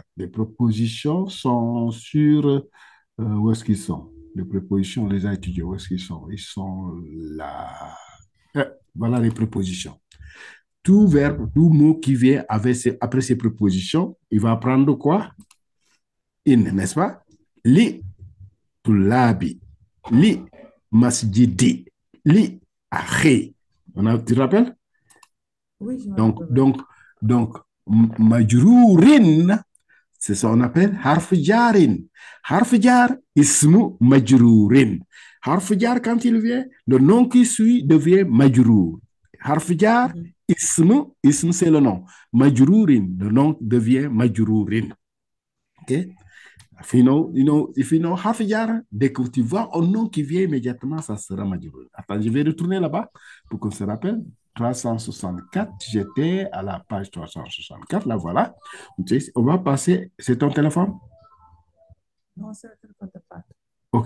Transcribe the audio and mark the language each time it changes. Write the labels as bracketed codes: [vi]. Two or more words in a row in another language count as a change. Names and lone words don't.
[fr] Les prépositions sont sur, où est-ce qu'ils sont? Les prépositions, on les a étudiées, où est-ce qu'ils sont? Ils sont là. Voilà les prépositions. Tout verbe, tout mot qui vient après ces prépositions, il va prendre quoi? In, n'est-ce pas? [ar] لِطُلَّابِ، لِمَسْجِدِ، لِأَخِي. [fr] Tu te rappelles? Oui, je me Donc, rappelle. donc, donc, majrurin, c'est ça qu'on appelle [ar] حرف جرٍّ. حرف جر، اسمٌ مجرورٌ. حرف جر, [fr] quand il vient, le nom qui suit devient majrur. [ar] حرف جر، اسمٌ [fr] c'est le nom. Majrurin, le nom devient majrurin. [en] OK? If you know [ar] half jar, [fr] dès que tu vois un nom qui vient immédiatement, ça sera majrur. Attends, je vais retourner là-bas pour qu'on se rappelle. 364, j'étais à la page 364, là voilà. On va passer, c'est ton téléphone? Non, c'est le téléphone de Fatou. Ok.